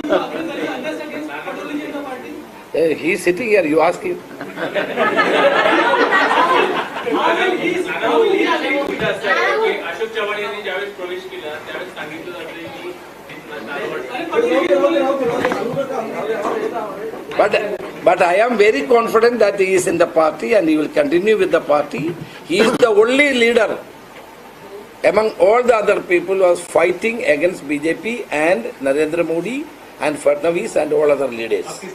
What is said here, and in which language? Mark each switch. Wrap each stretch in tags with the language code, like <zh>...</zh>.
<en>He is sitting here, you ask him.</en> <mr>Ashok Chavan यांनी ज्यावेळेस प्रवेश केला त्यावेळेस सांगितलं जातं</mr> <en>But I am very confident that he is in the party and he will continue with the party. He is the only leader among all the other people who was fighting against BJP and Narendra Modi and Fadnavis and all other leaders.</en>